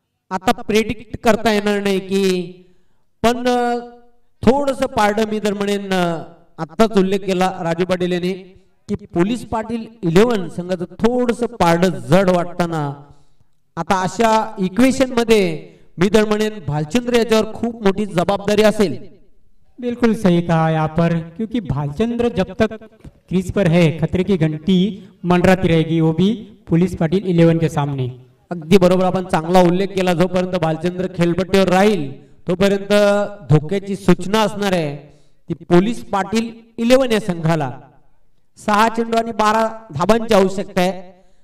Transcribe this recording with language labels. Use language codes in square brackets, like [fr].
[mr] आता प्रेडिक्ट करता येणार नाही की, पण थोडस पारडं मी तर म्हणेन, आत्ताच उल्लेख केला राजू पाटील यांनी की पोलीस पाटील 11 संघाचं थोडस पारडं जड वाटताना आता अशा इक्वेशन मध्ये मी तर म्हणेन भालचंद्र याच्यावर खूप मोठी जबाबदारी असेल. [hi] बिल्कुल सही कहा यहाँ पर, क्योंकि भालचंद्र जब तक क्रीज पर है खतरे की घंटी मंडराती रहेगी, वो भी पुलिस पाटिल 11 के सामने. [mr] अगदी बरोबर, आपण चांगला उल्लेख केला. जोपर्यंत भालचंद्र खेळपट्टीवर राहील तोपर्यंत धोक्याची सूचना असणार आहे ती पोलीस पाटील 11 या संघाला. 6 चेंडू आणि 12 धाबांची आवश्यकता आहे.